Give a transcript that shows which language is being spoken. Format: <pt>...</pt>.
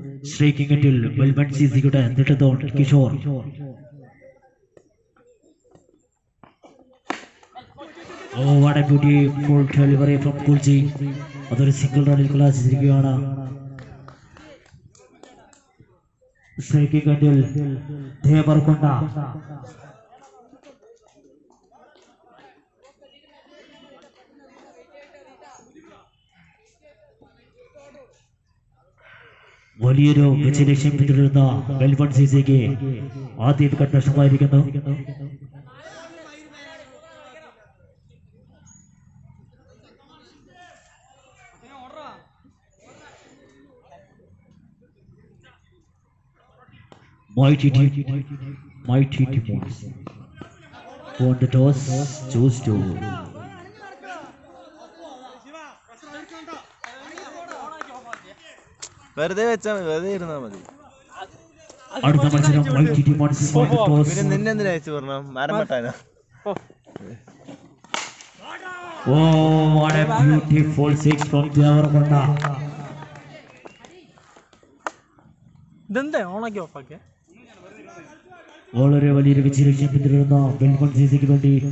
<ml>Striking എൻഡിൽ Melbourne സിസിയുടെ നെട്ടത്തോൺ Kishore.</ml> <en>Oh, what a beautiful delivery from Kulji.</en> <ml>അതൊരു single റണ്ണിൽ കലാശിച്ചിരിക്കുകയാണ്. Striking എൻഡിൽ ദേവർകൊണ്ട വലിയൊരു വിജയലക്ഷ്യം പിന്തുടരുന്ന മെൽബൺ സിസിക്ക് ആദ്യ wicket നഷ്ടമായിരിക്കുന്നു.</ml> <en>Mighty Timors won the toss, chose to.</en> <ml>വെറുതെ വെച്ചാൽ വെറുതെ ഇരുന്നാ മതി. അടുത്ത മത്സരം</ml> <en>Mighty Timors won the toss.</en> <ml>പിന്നെ നിന്നെ എന്തിനാ അയച്ചു പറഞ്ഞ മരം വെട്ടാനോ?</ml> <en>Oh, what a beautiful six from Devarkonda.</en> <ml>ഇതെന്താ ഓണാക്കി ഓഫാക്കിയ? വളരെ വലിയൊരു വിജയലക്ഷ്യം പിന്തുടരുന്ന മെൽബൺ സിസിക്ക് വേണ്ടി</ml>